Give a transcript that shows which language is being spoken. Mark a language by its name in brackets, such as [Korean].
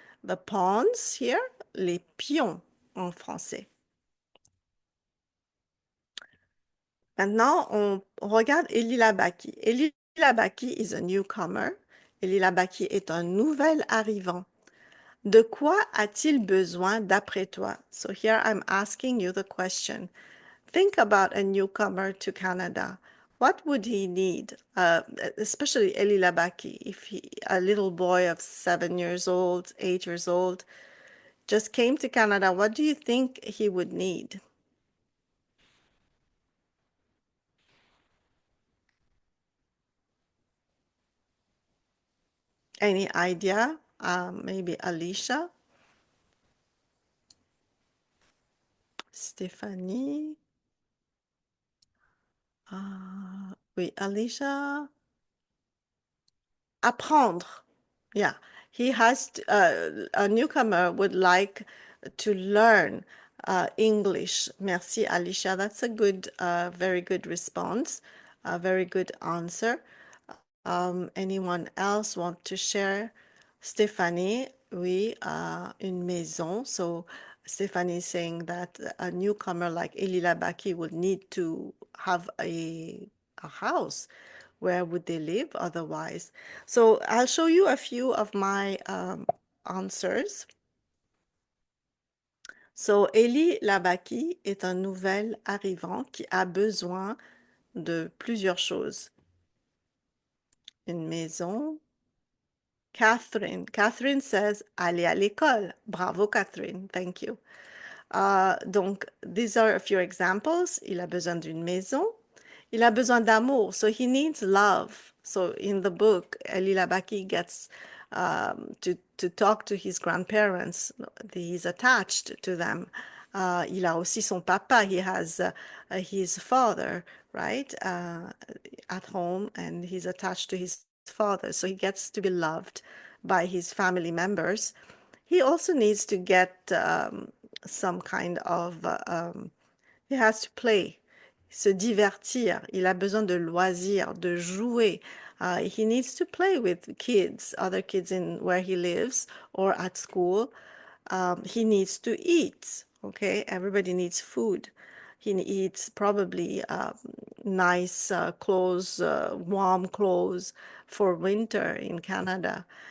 [English] The pawns here, [French] les pions en français. Maintenant, on regarde Elie Labaki. Elie Labaki [English] is a newcomer. [French] Elie Labaki est un nouvel arrivant. De quoi a-t-il besoin d'après toi? [English] So here I'm asking you the question. Think about a newcomer to Canada. What would he need? Especially Elie Labaki, if a little boy of 7 years old, 8 years old, just came to Canada, what do you think he would need? Any idea? Maybe Alicia? Stéphanie? [French] Oui, Alicia? Apprendre. [English] Yeah, he has to, a newcomer would like to learn English. [French] Merci, Alicia. [English] That's a good, very good response, a very good answer. Anyone else want to share? [French] Stéphanie, oui, une maison. [English] So Stéphanie is saying that a newcomer like Elie Labaki would need to have a house. Where would they live otherwise? So I'll show you a few of my answers. [French] So Elie Labaki est un nouvel arrivant qui a besoin de plusieurs choses. Une maison. Catherine [English] says [French] aller à l'école. [English] Bravo Catherine, thank you. Donc, these are a few examples. [French] Il a besoin d'une maison. Il a besoin d'amour. [English] So he needs love. So in the book, Elie Labaki gets to talk to his grandparents. He's attached to them. [French] Il a aussi son papa. [English] He has his father, right, at home, and he's attached to his father. So he gets to be loved by his family members. He also needs to get some kind of, he has to play, [French] se divertir. Il a besoin de loisirs, de jouer. [English] He needs to play with kids, other kids in where he lives or at school. He needs to eat, okay? Everybody needs food. He needs probably nice clothes, warm clothes for winter in Canada.